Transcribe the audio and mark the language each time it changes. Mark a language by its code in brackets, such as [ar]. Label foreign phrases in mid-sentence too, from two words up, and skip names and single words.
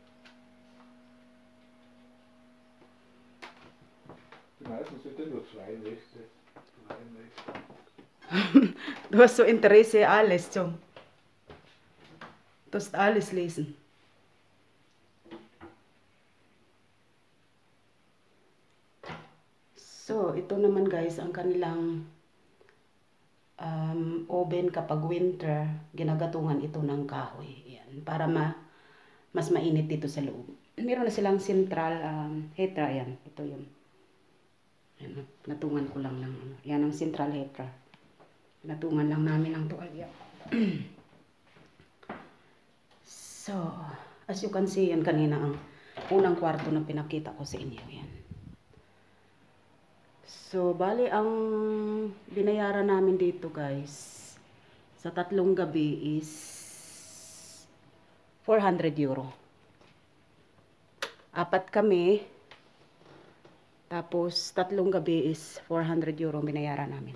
[de] Die meisten sind ja nur zwei Nächte. Drei Nächte. Du hast so Interesse alles, Tom. Du hast alles lesen. [tl] So, ito ito naman guys, ang kanilang oven kapag winter, ginagatungan ito ng kahoy. Yan, para mas mainit dito sa loob. Meron na silang [en] central heater. [tl] Yan, ito yun. Yan, natungan ko lang ng ano. Yan ang [en] central heater. [tl] Natungan lang namin ng tuwalya. [en] So, as you can see, [tl] yan kanina ang unang kwarto na pinakita ko sa inyo. Yan. So, bali ang binayaran namin dito guys, sa 3 gabi is 400 euro. 4 kami, tapos 3 gabi is 400 euro binayaran namin.